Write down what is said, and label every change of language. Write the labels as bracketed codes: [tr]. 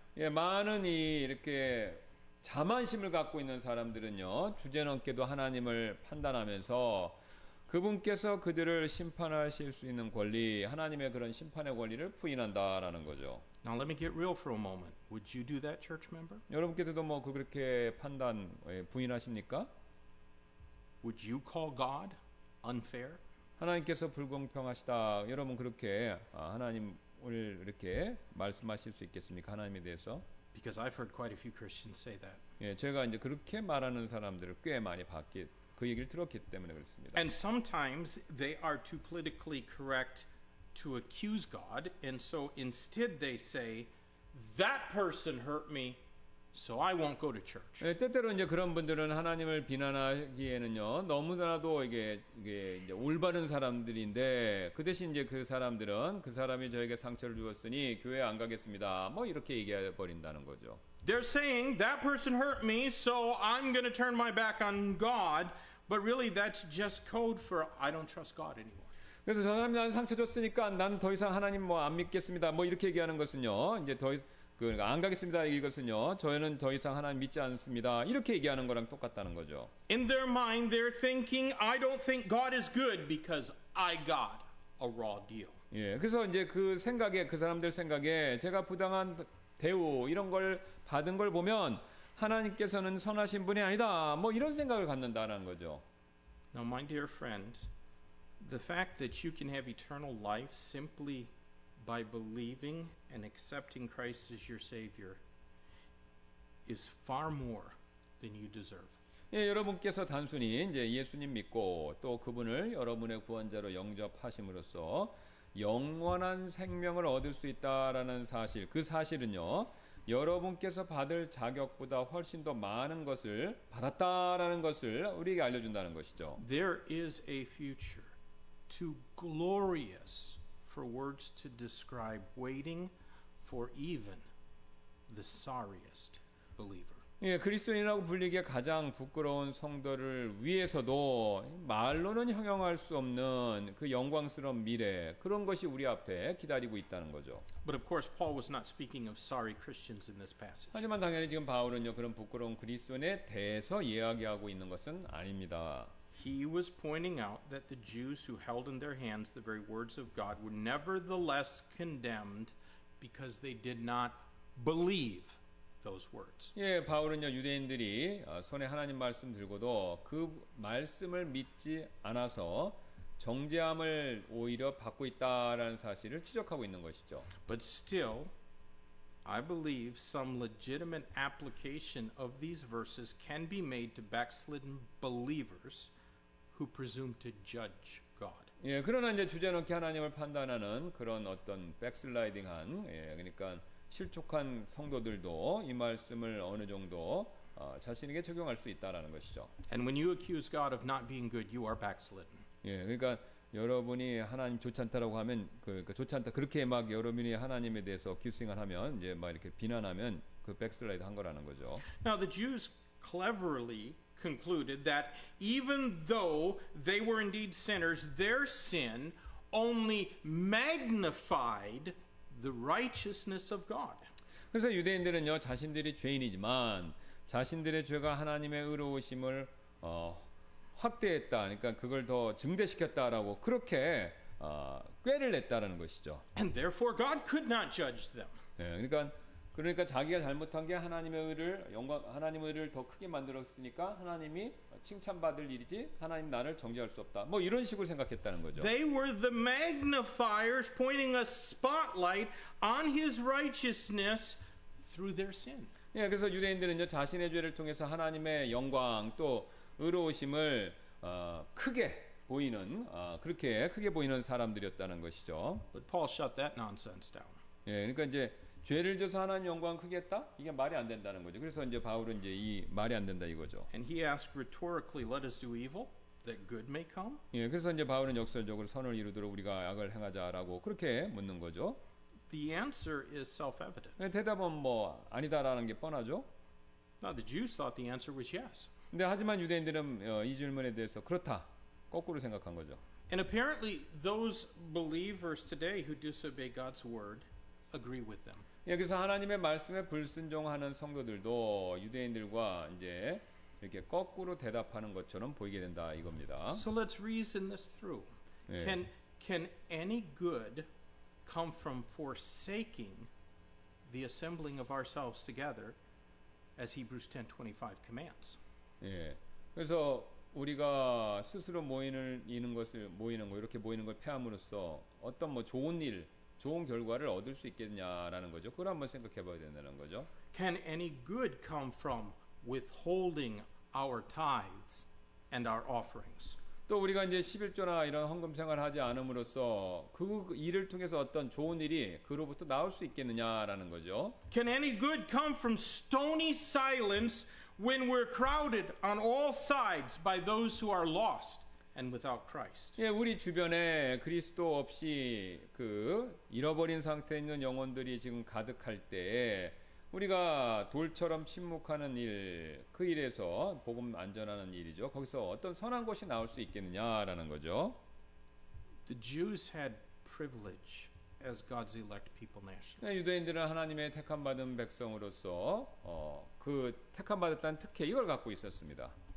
[ko] 예, 많은 이렇게 자만심을 갖고 있는 사람들은요, 주제넘게도 하나님을 판단하면서 그분께서 그들을 심판하실 수 있는 권리, 하나님의 그런 심판의 권리를 부인한다라는 거죠. [en] Now let me get real for a moment. Would you do that, church member? [ko] 여러분께서도 뭐 그렇게 판단 부인하십니까? [en] Would you call God unfair? [ko] 하나님께서 불공평하시다. 여러분 그렇게 하나님을 이렇게 말씀하실 수 있겠습니까? 하나님에 대해서? [en] Because I've heard quite a few Christians say that. [ko] 예, 제가 이제 그렇게 말하는 사람들을 꽤 많이 그 얘기를 들었기 때문에 그렇습니다. [en] And sometimes they are too politically correct to accuse God, and so instead they say, that person hurt me, so I won't go to church. [ko] 예, 때때로 이제 그런 분들은 하나님을 비난하기에는요 너무나도 이게 이제 올바른 사람들인데 그 대신 이제 그 사람들은 그 사람이 저에게 상처를 주었으니 교회 안 가겠습니다. 뭐 이렇게 얘기해 버린다는 거죠. [en] They're saying that person hurt me, so I'm going to turn my back on God, but really that's just code for I don't trust God anymore. [ko] 그래서 저 사람이 나한테 상처 줬으니까 난 더 이상 하나님 뭐 안 믿겠습니다. 뭐 이렇게 얘기하는 것은요 이제 안 가겠습니다. 이것은요 저희는 더 이상 하나님 믿지 않습니다. 이렇게 얘기하는 거랑 똑같다는 거죠. [en] In their mind, they're thinking, I don't think God is good because I got a raw deal. [ko] 예, 그래서 이제 그 사람들 생각에 제가 부당한 대우 이런 걸 받은 걸 보면 하나님께서는 선하신 분이 아니다. 뭐 이런 생각을 갖는다라는 거죠. [en] Now, my dear friend, the fact that you can have eternal life simply by believing and accepting Christ as your Savior is far more than you deserve. [ko] 예, 여러분께서 단순히 이제 예수님 믿고 또 그분을 여러분의 구원자로 영접하심으로써 영원한 생명을 얻을 수 있다라는 사실, 그 사실은요, 여러분께서 받을 자격보다 훨씬 더 많은 것을 받았다라는 것을 우리에게 알려준다는 것이죠. [en] There is a future too glorious for words to describe waiting for even the sorriest believer. [ko] 예, 그리스도인이라고 불리기에 가장 부끄러운 성도를 위해서도 말로는 형용할 수 없는 그 영광스러운 미래, 그런 것이 우리 앞에 기다리고 있다는 거죠. [en] But of course, Paul was not speaking of sorry Christians in this passage. [ko] 하지만 당연히 지금 바울은요, 그런 부끄러운 그리스도인에 대해서 이야기하고 있는 것은 아닙니다. [en] He was pointing out that the Jews who held in their hands the very words of God were nevertheless condemned because they did not believe those words. [ko] 예, 바울은요, 유대인들이 손에 하나님 말씀 들고도 그 말씀을 믿지 않아서 정죄함을 오히려 받고 있다라는 사실을 지적하고 있는 것이죠. [en] But still, I believe some legitimate application of these verses can be made to backslidden believers who presume to judge God. [ko] 예, 그러나 이제 주제넘게 하나님을 판단하는 그런 어떤 백슬라이딩한, 예, 그러니까 실족한 성도들도 이 말씀을 어느 정도 자신에게 적용할 수 있다라는 것이죠. [en] And when you accuse God of not being good, you are backslidden. [ko] 예, 그러니까 여러분이 하나님 좋지 않다라고 하면 좋지 않다 그렇게 막 여러분이 하나님에 대해서 기승을 하면 이제 막 이렇게 비난하면 그 백슬라이드 한 거라는 거죠. [en] Now the Jews cleverly concluded that even though they were indeed sinners, their sin only magnified the righteousness of God. [ko] 그래서 유대인들은요, 자신들이 죄인이지만 자신들의 죄가 하나님의 의로우심을 확대했다. 그러니까 그걸 더 증대시켰다라고 그렇게 꾀를 냈다라는 것이죠. [en] And therefore God could not judge them. [ko] 예, 그러니까 자기가 잘못한 게 하나님의 의를 더 크게 만들었으니까 하나님이 칭찬받을 일이지 하나님 나를 정죄할 수 없다. 뭐 이런 식으로 생각했다는 거죠. [en] They were the magnifiers pointing a spotlight on his righteousness through their sin. [ko] 예, 그래서 유대인들은요, 자신의 죄를 통해서 하나님의 영광 또 의로우심을 크게 보이는 그렇게 크게 보이는 사람들이었다는 것이죠. [en] But Paul shut that nonsense down. [ko] 예, 그러니까 이제 죄를 져서 하나님 영광 크게 했다? 이게 말이 안 된다는 거죠. 그래서 이제 바울은 이제 이 말이 안 된다 이거죠. [en] And he asked rhetorically, let us do evil that good may come? [ko] 예, 그래서 이제 바울은 역설적으로 선을 이루도록 우리가 악을 행하자라고 그렇게 묻는 거죠. [en] The answer is self-evident. [ko] 예, 대답은 뭐 아니다라는 게 뻔하죠. [en] Now the Jews thought the answer was yes. [ko] 근데 하지만 유대인들은 이 질문에 대해서 그렇다. 거꾸로 생각한 거죠. [en] And apparently those believers today who disobey God's word agree with them. [ko] 예, 그래서 하나님의 말씀에 불순종하는 성도들도 유대인들과 이제 이렇게 거꾸로 대답하는 것처럼 보이게 된다 이겁니다. [en] So let's reason this through. [ko] 예. [en] Can any good come from forsaking the assembling of ourselves together as Hebrews 10:25 commands? [ko] 예. 그래서 우리가 스스로 모이는 거 이렇게 모이는 걸 폐함으로써 어떤 뭐 좋은 결과를 얻을 수 있겠냐라는 거죠. 그걸 한번 생각해 봐야 된다는 거죠. [en] Can any good come from withholding our tithes and our offerings? [ko] 또 우리가 이제 11조나 이런 헌금 생활을 하지 않음으로써 그 일을 통해서 어떤 좋은 일이 그로부터 나올 수 있겠느냐라는 거죠. [en] Can any good come from stony silence when we're crowded on all sides by those who are lost and without Christ? [ko] 예, 우리 주변에 그리스도 없이 그 잃어버린 상태에 있는 영혼들이 지금 가득할 때 우리가 돌처럼 침묵하는 일, 그 일에서 복음 안전하는 일이죠. 거기서 어떤 선한 것이 나올 수 있겠느냐라는 거죠. [en] The Jews had privilege as God's elect people nationally. [ko] 유대인들은 하나님의 택함 받은 백성으로서 그 택함 받았다는 특혜 이걸 갖고 있었습니다.